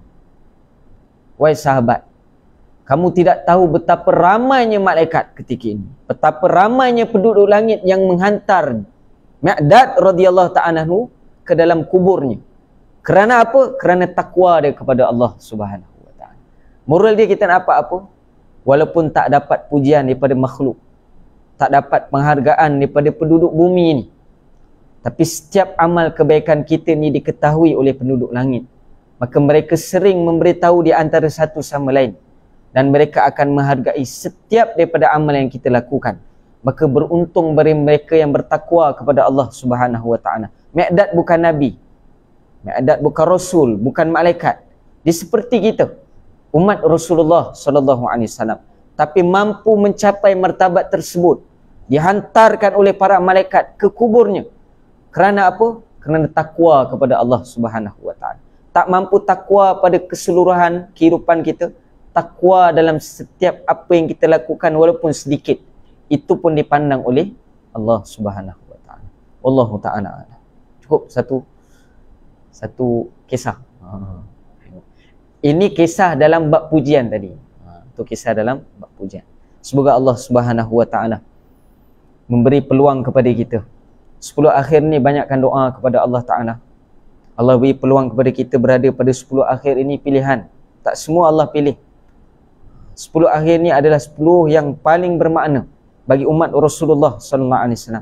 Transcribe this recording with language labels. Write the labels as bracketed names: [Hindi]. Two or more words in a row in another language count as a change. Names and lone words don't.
[Malay] Wahai sahabat, kamu tidak tahu betapa ramainya malaikat ketika ini, betapa ramainya penduduk langit yang menghantar Miqdad [Arabic] رضي الله تعالى عنه [Malay] ke dalam kuburnya. Kerana apa? Kerana takwa dia kepada Allah [Arabic] سبحانه وتعالى. [Malay] Moral dia, kita nak apa-apa, walaupun tak dapat pujian daripada makhluk, tak dapat penghargaan daripada penduduk bumi ini, tapi setiap amal kebaikan kita ni diketahui oleh penduduk langit, maka mereka sering memberitahu di antara satu sama lain, dan mereka akan menghargai setiap daripada amal yang kita lakukan. Maka beruntung bagi mereka yang bertakwa kepada Allah [Arabic] سبحانه وتعالى. [Malay] Miqdad bukan Nabi, Miqdad bukan Rasul, bukan malaikat. Dia seperti kita, umat Rasulullah [Arabic] صلى الله عليه وسلم, [Malay] tapi mampu mencapai martabat tersebut, dihantarkan oleh para malaikat ke kuburnya. Kerana apa? Kerana takwa kepada Allah [Arabic] سبحانه وتعالى. [Malay] Tak mampu takwa pada keseluruhan kehidupan kita, takwa dalam setiap apa yang kita lakukan walaupun sedikit, itu pun dipandang oleh Allah [Arabic] سبحانه وتعالى. والله تعالى. [Malay] Cukup satu kisah. Ini kisah dalam bab pujian tadi. Itu kisah dalam bab pujian. Semoga Allah [Arabic] سبحانه وتعالى [Malay] memberi peluang kepada kita. 10 akhir ni banyakkan doa kepada Allah Ta'ala. Allah beri peluang kepada kita berada pada 10 akhir ini pilihan. Tak semua Allah pilih. 10 akhir ni adalah 10 yang paling bermakna bagi umat Rasulullah [Arabic] صلى الله عليه وسلم.